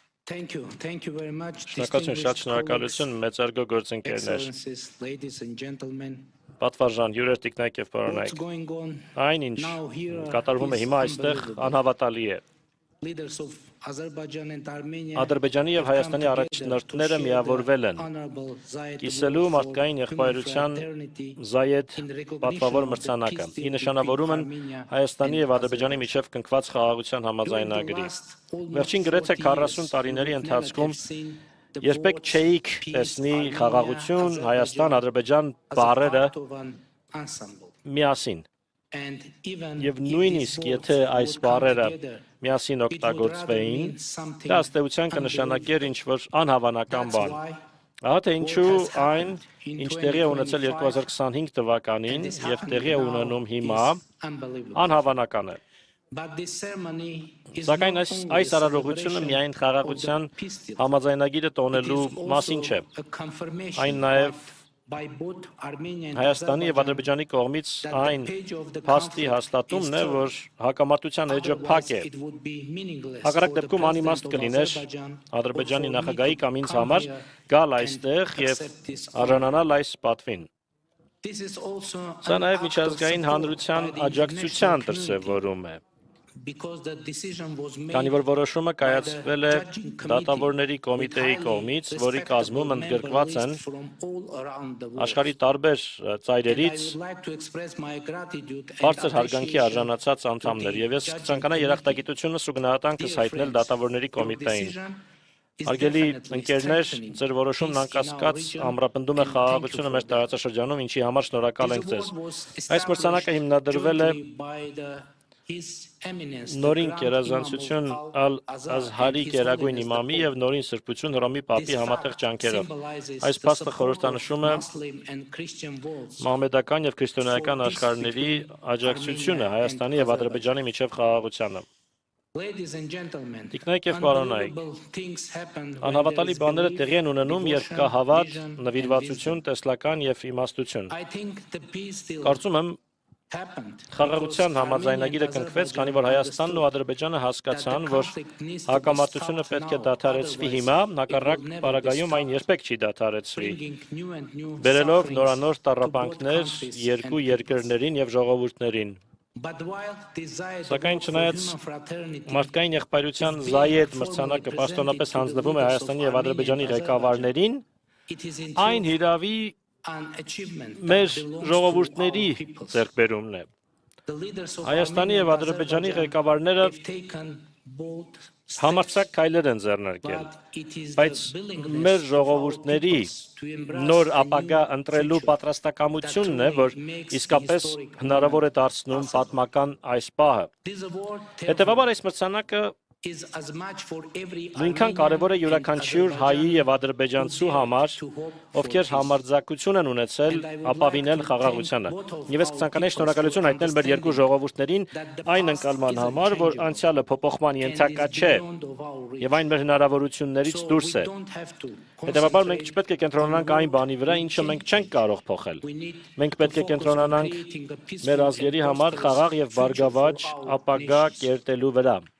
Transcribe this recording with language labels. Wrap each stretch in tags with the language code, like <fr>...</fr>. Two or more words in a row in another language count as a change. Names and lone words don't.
<en>Thank you. Thank you very much.</en> <hy>Շնորհակալություն, շատ շնորհակալություն, մեծարգո գործընկերներ,</hy> <en>Excellencies, ladies and gentlemen.</en> <hy>պատվարժան, հյուրեր, տիկնայք եւ</hy> <en>What's</en> <hy>պարոնայք։</hy> <en>going on</en> <hy>Այն ինչ</hy> <en>now here</en> <hy>կատարվում է</hy> <en>is</en> <hy>հիմա այստեղ</hy> <en>unbelievable.</en> <hy>անհավատալի է։</hy> <en>Leaders of Azerbaijan and Armenia</en> <hy>Ադրբեջանի եւ</hy> <en>have come</en> <hy>Հայաստանի</hy> <en>together</en> <hy>առաջնորդները</hy> <en>to share</en> <hy>միավորվել</hy> <en>the</en> <hy>են</hy> <en>honorable Zayed</en> <hy>կիսելու</hy> <en>Award for</en> <hy>մարդկային</hy> <en>human</en> <hy>եղբայրության</hy> <en>fraternity</en> <hy>Զայեդ</hy> <en>in recognition</en> <hy>պատվավոր</hy> <en>of the</en> <hy>մրցանակը։</hy> <en>peace deal</en> <hy>Ի նշանավորում են</hy> <en>between Armenia</en> <hy>Հայաստանի</hy> <en>and</en> <hy>եւ Ադրբեջանի միջև կնքված խաղաղության</hy> <en>During the</en> <hy>համաձայնագրի։</hy> <en>last almost</en> <hy>Վերջին գրեթե</hy> <en>40</en> <hy>40</hy> <en>years,</en> <hy>տարիների</hy> <en>we would</en> <hy>ընթացքում</hy> <en>never have seen the</en> <hy>երբեք</hy> <en>words</en> <hy>չէիք</hy> <en>peace,</en> <hy>տեսնի</hy> <en>Armenia,</en> <hy>խաղաղություն Հայաստան, Ադրբեջան</hy> <en>as a</en> <hy>բառերը</hy> <en>part of an ensemble.</en> <hy>միասին։</hy> <en>And even</en> <hy>Եվ</hy> <en>if</en> <hy>նույնիսկ</hy> <en>these</en> <hy>եթե</hy> <en>words</en> <hy>այս</hy> <en>would come</en> <hy>բառերը</hy> <en>together,</en> <hy>միասին</hy> <en>it would rather</en> <hy>օգտագործվեին,</hy> <en>mean something</en> <hy>դա ըստ էության կնշանակեր ինչ-որ անհավանական</hy> <en>That's</en> <hy>բան։</hy> <en>why</en> <hy>Ահա թե ինչու</hy> <en>what has</en> <hy>այն,</hy> <en>happened in</en> <hy>ինչ տեղի է ունեցել</hy> <en>2025</en> <hy>2025 թվականին</hy> <en>and is</en> <hy>եւ</hy> <en>happening</en> <hy>տեղի է</hy> <en>now</en> <hy>ունենում հիմա,</hy> <en>is unbelievable.</en> <hy>անհավանական է։</hy> <en>But this ceremony is</en> <hy>Սակայն</hy> <en>not</en> <hy>այս</hy> <en>only a</en> <hy>արարողությունը</hy> <en>celebration</en> <hy>միայն</hy> <en>of</en> <hy>խաղաղության</hy> <en>the peace deal,</en> <hy>համաձայնագիրը</hy> <en>it</en> <hy>տոնելու</hy> <en>is</en> <hy>մասին</hy> <en>also</en> <hy>չէ։</hy> <en>a confirmation</en> <hy>Այն նաև</hy> <en>by both Armenia and</en> <hy>Հայաստանի եւ</hy> <en>Azerbaijan</en> <hy>Ադրբեջանի կողմից</hy> <en>that</en> <hy>այն</hy> <en>the page of the</en> <hy>փաստի</hy> <en>conflict</en> <hy>հաստատումն է,</hy> <en>is</en> <hy>որ հակամարտության էջը փակ</hy> <en>Otherwise,</en> <hy>է։</hy> <en>it would be meaningless</en> <hy>Հակառակ</hy> <en>for the</en> <hy>դեպքում անիմաստ</hy> <en>president of</en> <hy>կլիներ</hy> <en>Azerbaijan</en> <hy>Ադրբեջանի</hy> <en>or for me</en> <hy>նախագահի</hy> <en>to</en> <hy>կամ ինձ</hy> <en>come</en> <hy>համար</hy> <en>here</en> <hy>գալ</hy> <en>and</en> <hy>այստեղ եւ</hy> <en>accept this honor.</en> <hy>արժանանալ այս պատվին։</hy> <en>This is also</en> <hy>Սա</hy> <en>an</en> <hy>նաև</hy> <en>act of</en> <hy>միջազգային</hy> <en>support</en> <hy>հանրության</hy> <en>by the</en> <hy>աջակցության</hy> <en>international community</en> <hy>դրսևորում է,</hy> <en>because the decision was made</en> <hy>քանի որ որոշումը</hy> <en>by</en> <hy>կայացվել</hy> <en>the</en> <hy>է</hy> <en>judging committee</en> <hy>դատավորների</hy> <en>with</en> <hy>կոմիտեի</hy> <en>highly</en> <hy>կողմից, որի</hy> <en>respectable</en> <hy>կազմում</hy> <en>member</en> <hy>ընդգրկված են</hy> <en>list from all around the world.</en> <hy>աշխարհի տարբեր</hy> <en>And I</en> <hy>ծայրերից</hy> <en>would like to express my gratitude and</en> <hy>բարձր հարգանքի</hy> <en>appreciation</en> <hy>արժանացած անդամներ, եւ ես</hy> <en>judging</en> <hy>ցանկանա</hy> <en>committee.</en> <hy>երախտագիտությունս ու գնահատանքս</hy> <en>Dear</en> <hy>հայտնել</hy> <en>friends,</en> <hy>դատավորների</hy> <en>your</en> <hy>կոմիտեին։</hy> <en>decision is</en> <hy>Արգելի</hy> <en>definitely</en> <hy>ընկերներ,</hy> <en>strengthening</en> <hy>ձեր որոշումն</hy> <en>peace in our</en> <hy>անկասկած</hy> <en>region,</en> <hy>ամրապնդում է</hy> <en>and thank you</en> <hy>խաղաղությունը</hy> <en>for</en> <hy>մեր</hy> <en>that.</en> <hy>տարածաշրջանում, ինչի համար շնորհակալ</hy> <en>This</en> <hy>ենք ձեզ։</hy> <en>award was</en> <hy>Այս մրցանակը հիմնադրվել է</hy> <en>jointly by His Eminence, the</en> <hy>նորին</hy> <en>Grand</en> <hy>կերազանցություն</hy> <en>Imam of</en> <hy>Ալ-Ազհարի</hy> <en>Al-Azhar and His</en> <hy>գերագույն</hy> <en>Holiness the</en> <hy>իմամի</hy> <en>Pope.</en> <hy>եւ նորին սրբություն Հռոմի Պապի</hy> <en>This</en> <hy>համատեղ</hy> <en>fact</en> <hy>ջանքերով։</hy> <en>symbolizes</en> <hy>Այս</hy> <en>the</en> <hy>փաստը</hy> <en>support of</en> <hy>խորհրդանշում է</hy> <en>Muslim and Christian votes</en> <hy>մահմեդական եւ քրիստոնեական</hy> <en>for peace</en> <hy>աշխարհների</hy> <en>between</en> <hy>աջակցությունը</hy> <en>Armenia</en> <hy>Հայաստանի</hy> <en>and</en> <hy>եւ Ադրբեջանի միջև խաղաղությանը։</hy> <en>Ladies and gentlemen,</en> <hy>Տիկնայք եւ պարոնայք,</hy> <en>unbelievable things happen when there</en> <hy>անհավատալի</hy> <en>is</en> <hy>բաները</hy> <en>belief,</en> <hy>տեղի են ունենում, երբ կա</hy> <en>devotion,</en> <hy>հավատ,</hy> <en>vision, and</en> <hy>նվիրվածություն,</hy> <en>wisdom.</en> <hy>տեսլական եւ իմաստություն։</hy> <en>I think the peace deal</en> <hy>Կարծում եմ</hy> <en>happened</en> <hy>խաղաղության</hy> <en>because</en> <hy>համաձայնագիրը</hy> <en>Armenia and</en> <hy>կնքվեց, քանի</hy> <en>Azerbaijan</en> <hy>որ Հայաստանն ու</hy> <en>understood</en> <hy>Ադրբեջանը հասկացան,</hy> <en>that the</en> <hy>որ</hy> <en>conflict needs to be</en> <hy>հակամարտությունը</hy> <en>stopped</en> <hy>պետք է</hy> <en>now,</en> <hy>դադարեցվի</hy> <en>otherwise</en> <hy>հիմա,</hy> <en>it will</en> <hy>հակառակ</hy> <en>never be</en> <hy>պարագայում այն</hy> <en>stopped,</en> <hy>երբեք չի դադարեցվի,</hy> <en>bringing new and new</en> <hy>բերելով</hy> <en>sufferings</en> <hy>նորանոր</hy> <en>to both</en> <hy>տառապանքներ</hy> <en>countries</en> <hy>երկու</hy> <en>and peoples.</en> <hy>երկրներին եւ ժողովուրդներին։</hy> <en>But while desire</en> <hy>Սակայն</hy> <en>for</en> <hy>չնայած</hy> <en>human fraternity</en> <hy>մարդկային եղբայրության</hy> <en>is being</en> <hy>Զայեդ</hy> <en>formally</en> <hy>մրցանակը</hy> <en>presented</en> <hy>պաշտոնապես</hy> <en>to the</en> <hy>հանձնվում է</hy> <en>leaders of</en> <hy>Հայաստանի եւ</hy> <en>Armenia</en> <hy>Ադրբեջանի</hy> <en>and</en> <hy>ղեկավարներին,</hy> <en>it is in</en> <hy>այն</hy> <en>truth</en> <hy>հիրավի</hy> <en>an achievement</en> <hy>մեր</hy> <en>that belongs to</en> <hy>ժողովուրդների</hy> <en>our peoples.</en> <hy>ձեռքբերումն է։</hy> <en>The leaders of</en> <hy>Հայաստանի</hy> <en>Armenia</en> <hy>եւ</hy> <en>and</en> <hy>Ադրբեջանի</hy> <en>Azerbaijan</en> <hy>ղեկավարները</hy> <en>have taken bold steps,</en> <hy>համարձակ քայլեր են ձեռնարկել,</hy> <en>but it is</en> <hy>բայց</hy> <en>the</en> <hy>մեր</hy> <en>willingness of our</en> <hy>ժողովուրդների</hy> <en>peoples to embrace</en> <hy>նոր</hy> <en>a</en> <hy>ապագա</hy> <en>new</en> <hy>ընտրելու</hy> <en>future</en> <hy>պատրաստակամությունն է, որ իսկապես հնարավոր է դարձնում պատմական այս պահը։</hy> <en>This award,</en> <hy>Հետևաբար այս մրցանակը</hy> <en>is as much for every</en> <hy>նույնքան կարևոր է յուրաքանչյուր հայի եւ ադրբեջանցու համար, ովքեր համարձակություն են ունեցել ապավինել խաղաղությանը։ Եվ ես կցանկանայի շնորհակալություն հայտնել մեր երկու ժողովուրդներին այն ընկալման համար, որ անցյալը փոփոխման ենթակա չէ եւ այն մեր հնարավորություններից դուրս է։ Հետևաբար մենք չպետք է կենտրոնանանք այն բանի վրա, ինչը մենք չենք կարող փոխել։ Մենք պետք է կենտրոնանանք մեր ազգերի համար խաղաղ եւ բարգավաճ ապագա կերտելու վրա։</hy>